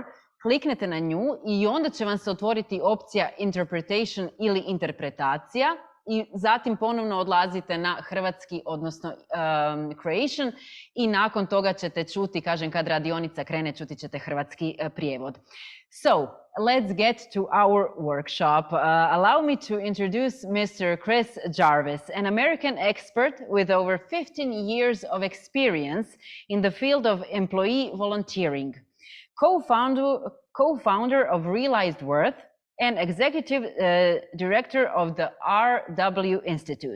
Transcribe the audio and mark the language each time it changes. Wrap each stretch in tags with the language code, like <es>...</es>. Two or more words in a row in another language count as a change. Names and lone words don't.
<hr>Kliknete na nju i onda će vam se otvoriti opcija interpretation ili interpretacija i zatim ponovno odlazite na hrvatski, odnosno Croatian i nakon toga ćete čuti, kažem kad radionica krene, čuti ćete hrvatski prijevod.</hr> <en>So, let's get to our workshop. Allow me to introduce Mr. Chris Jarvis, an American expert with over 15 years of experience in the field of employee volunteering. Co-founder of Realized Worth and executive director of the RW Institute.</en>